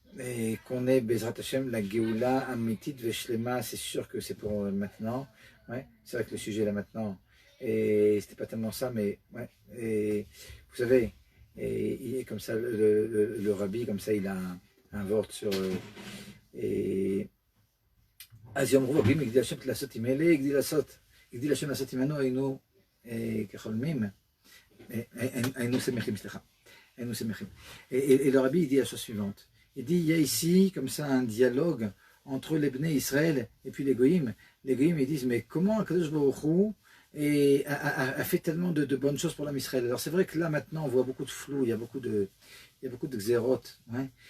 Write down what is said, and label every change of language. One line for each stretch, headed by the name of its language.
French: Et qu'on ait Bezrat Hashem, la Geoula, Amitit, Veshlema, c'est sûr que c'est pour maintenant. Ouais, c'est vrai que le sujet là maintenant, et c'était pas tellement ça, mais ouais. Et vous savez, et comme ça, le rabbi, comme ça, il a un vort sur.
Hebrew: Et אז יאמרו רבים, הגדיל השם לעשות עם אלה, הגדיל השם לעשות עמנו, היינו כחולמים, היינו שמחים, סליחה, היינו שמחים.
French: Et le rabbi, il dit la chose suivante. Il dit, il y a ici, comme ça, un dialogue entre les Bnei Israël et puis les Goïm. Les Goïm, ils disent, mais comment Akadosh Baruch Hu a fait tellement de bonnes choses pour l'âme Israël. Alors c'est vrai que là, maintenant, on voit beaucoup de flou, il y a beaucoup de xérotes, ouais.